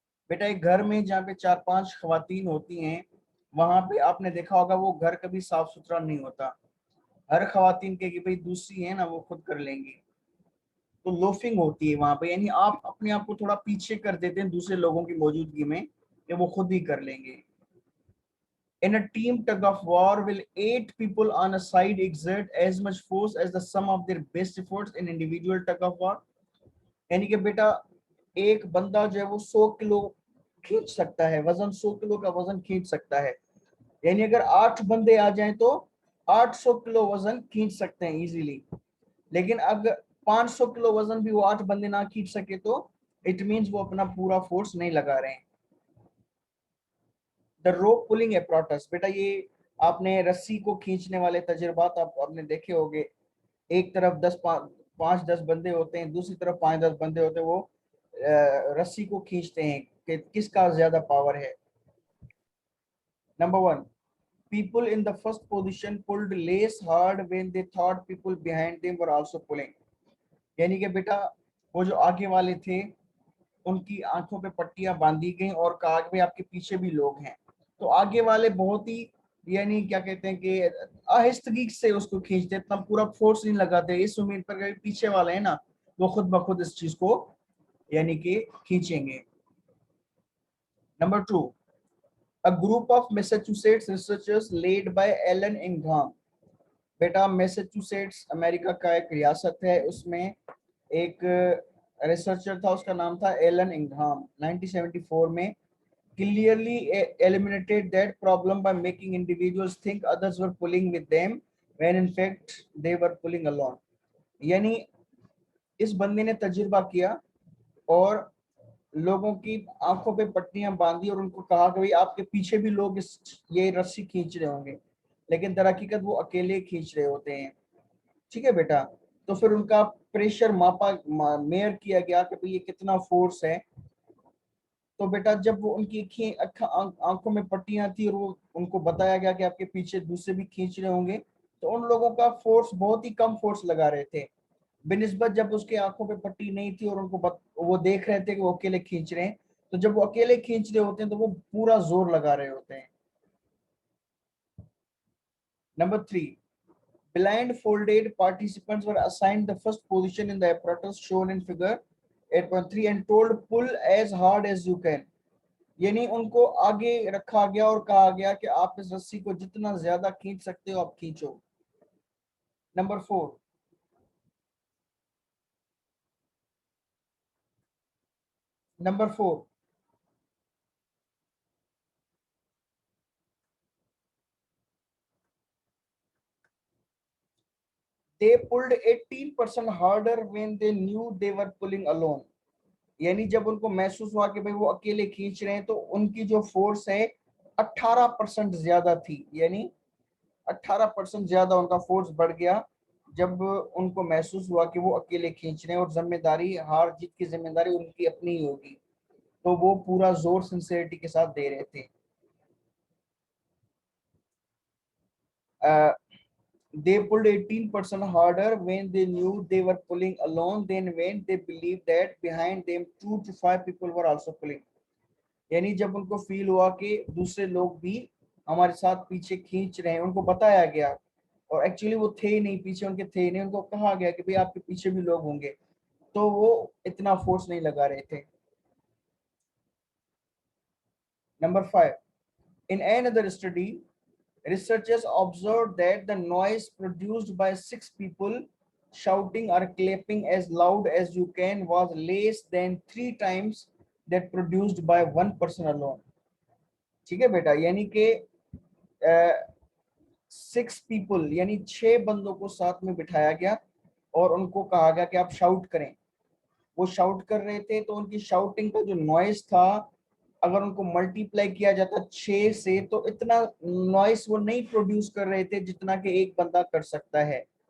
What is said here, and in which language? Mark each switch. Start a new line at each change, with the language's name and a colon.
Hindi: बेटा, एक घर में जहाँ पे 4-5 खवातीन होती हैं, वहां पे आपने देखा होगा वो घर कभी साफ सुथरा नहीं होता। हर खवातीन के कि भाई दूसरी है ना वो खुद कर लेंगी, तो लोफिंग होती है वहां पे। यानी आप अपने आप को थोड़ा पीछे कर देते हैं दूसरे लोगों की मौजूदगी में कि वो खुद ही कर लेंगे।
English: In a team tug of war, will 8 people on a side exert as much force as the sum of their best efforts in individual tug of war?
Hindi: यानी कि बेटा, एक बंदा जो है वो 100 किलो खींच सकता है, वजन 100 किलो का वजन खींच सकता है। यानी अगर 8 बंदे आ जाएं तो 800 किलो वजन खींच सकते हैं इजीली। लेकिन अगर 500 किलो वजन भी वो 8 बंदे ना खींच सके तो
English: it means
Hindi: वो अपना पूरा फोर्स नहीं लगा रहे हैं।
English: The rope pulling apparatus.
Hindi: बेटा, ये आपने रस्सी को खींचने वाले तजुर्बात आपने देखे होंगे। एक तरफ 5-10 बंदे होते हैं, दूसरी तरफ 5-10 बंदे होते हैं। वो रस्सी को खींचते हैं कि किसका ज्यादा पावर है।
English: Number 1, people in the first position pulled less hard when they thought people behind them were also pulling।
Hindi: यानी कि बेटा, वो जो आगे वाले थे उनकी आंखों पे पट्टियां बांधी गई और कहा कि भाई आपके पीछे भी लोग हैं। तो आगे वाले बहुत ही यानी क्या कहते हैं कि आहिस्तगी से उसको खींचते, इतना पूरा फोर्स नहीं लगाते, इस उम्मीद पर कि पीछे वाले है ना वो खुद ब खुद इस चीज को यानी कि खींचेंगे।
English: Number 2, a group of Massachusetts researchers led by Elon इंघाम।
Hindi: बेटा, मैसाचुसेट्स अमेरिका का एक रियासत है, उसमें एक रिसर्चर था, उसका नाम था एलन इंघाम।
English: 1974 में clearly eliminated that problem by making individuals think others were pulling with them when in fact they were pulling alone।
Hindi: यानी इस बंदे ने तजुर्बा किया और लोगों की आंखों पे पट्टियां बांधी और उनको कहा कि भाई आपके पीछे भी लोग ये रस्सी खींच रहे होंगे, लेकिन दर हकीकत वो अकेले खींच रहे होते हैं। ठीक है बेटा, तो फिर उनका प्रेशर मेयर किया गया कि भाई ये कितना फोर्स है। तो बेटा, जब वो उनकी आंखों में पट्टियां थी और वो उनको बताया गया कि आपके पीछे दूसरे भी खींच रहे होंगे, तो उन लोगों का फोर्स बहुत ही कम फोर्स लगा रहे थे। बिनिस्बत जब उसके आंखों पे पट्टी नहीं थी और वो देख रहे थे कि वो अकेले खींच रहे हैं, तो जब वो अकेले खींच रहे होते हैं तो वो पूरा जोर लगा रहे होते हैं।
English: Number 3, blindfolded participants were assigned the first position in the apparatus shown in figure 8.3 and told pull as hard as you can।
Hindi: यानी उनको आगे रखा गया और कहा गया कि आप इस रस्सी को जितना ज्यादा खींच सकते हो आप खींचो।
English: Number 4, number 4, they pulled 18% harder when they knew they were pulling alone।
Hindi: यानी जब उनको महसूस हुआ कि भाई वो अकेले खींच रहे हैं तो उनकी जो फोर्स है 18% ज्यादा थी। यानी 18% ज्यादा उनका फोर्स बढ़ गया जब उनको महसूस हुआ कि वो अकेले खींच रहे हैं और जिम्मेदारी, हार जीत की जिम्मेदारी उनकी अपनी ही होगी, तो वो पूरा जोर सिंसियरिटी के साथ दे रहे थे।
English: They pulled 18% harder when they knew they were pulling alone than when they believed that behind them 2 to 5 people were also pulling।
Hindi: यानी जब उनको फील हुआ कि दूसरे लोग भी हमारे साथ पीछे खींच रहे हैं, उनको बताया गया और एक्चुअली वो थे ही नहीं, पीछे उनके थे ही नहीं, उनको कहा गया कि भाई आपके पीछे भी लोग होंगे, तो वो इतना फोर्स नहीं लगा रहे थे।
English: Number 5, in another study researchers observed that the noise produced by 6 people shouting or clapping as loud as you can was less than 3 times that produced by one person alone।
Hindi: ठीक है बेटा, यानी कि
English: 6 people
Hindi: यानी 6 बंदों को साथ में बिठाया गया और उनको कहा गया कि आप शाउट करें। वो शाउट कर रहे थे तो उनकी शाउटिंग का जो नॉइस था, अगर उनको मल्टीप्लाई किया जाता 6 से तो इतना नॉइस वो नहीं प्रोड्यूस कर रहे थे जितना कि एक बंदा कर सकता है।